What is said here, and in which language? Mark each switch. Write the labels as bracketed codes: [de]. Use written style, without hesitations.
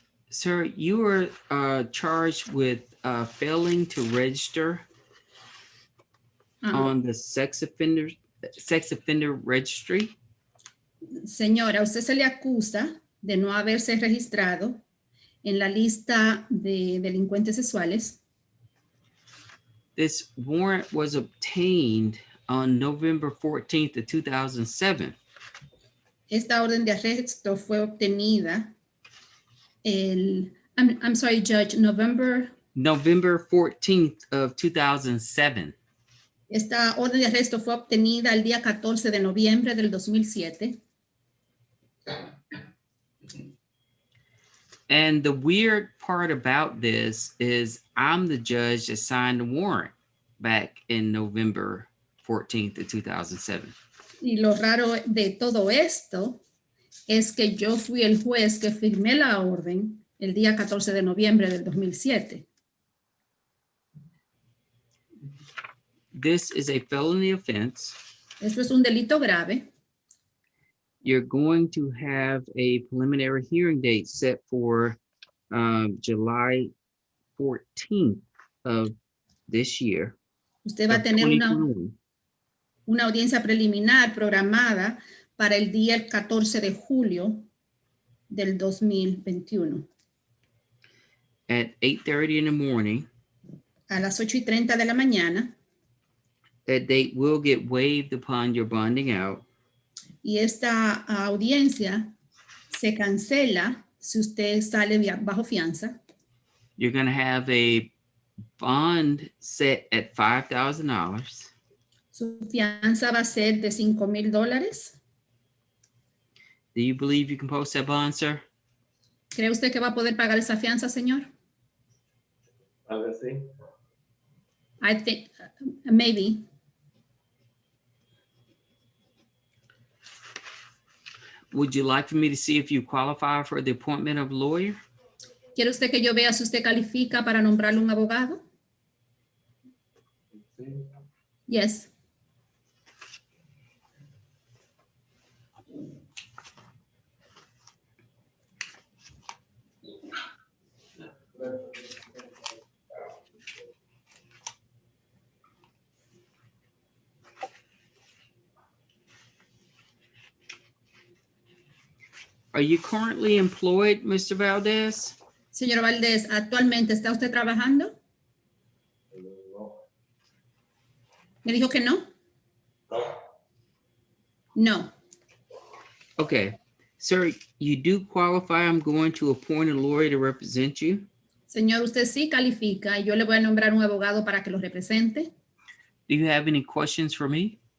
[en] Sir, you were charged with failing to register on the sex offender registry. [es] Señora, usted se le acusa de no haberse registrado en la lista de delincuentes sexuales. [en] This warrant was obtained on November 14th of 2007. [es] Esta orden de arresto fue obtenida [en] I'm sorry, Judge, November 14th of 2007. [es] Esta orden de arresto fue obtenida el día 14 de noviembre del 2007. [en] And the weird part about this is I'm the judge that signed the warrant back in November 14th of 2007. [es] Y lo raro de todo esto es que yo fui el juez que firmé la orden el día 14 de noviembre del 2007. [en] This is a felony offense. [es] Esto es un delito grave. [en] You're going to have a preliminary hearing date set for July 14th of this year. [es] Usted va a [en] of [es] tener [en] 2021. [es] una audiencia preliminar programada para el día 14 de julio del 2021. [en] At 8:30 in the morning. [es] A las 8:30 de la mañana. [en] That date will get waived upon your bonding out. [es] Y esta audiencia se cancela si usted sale bajo fianza. [en] You're going to have a bond set at $5,000. [es] Su fianza va a ser de $5,000. [en] Do you believe you can post that bond, sir? [es] ¿Cree usted que va a poder pagar esa fianza, señor? A ver, sí. [en] I think, maybe. Would you like for me to see if you qualify for the appointment of a lawyer? [es] ¿Quiere usted que yo vea si usted califica para nombrarle un abogado? Sí. [en] Yes. Are you currently employed, Mr. Valdez? [es] Señor Valdés, ¿actualmente está usted trabajando? ¿Me dijo que no? No. [en] Okay. Sir, you do qualify. I'm going to appoint a lawyer to represent you. [es] Señor, usted sí califica y yo le voy a nombrar un abogado para que lo represente. [en] Do you have any questions for me?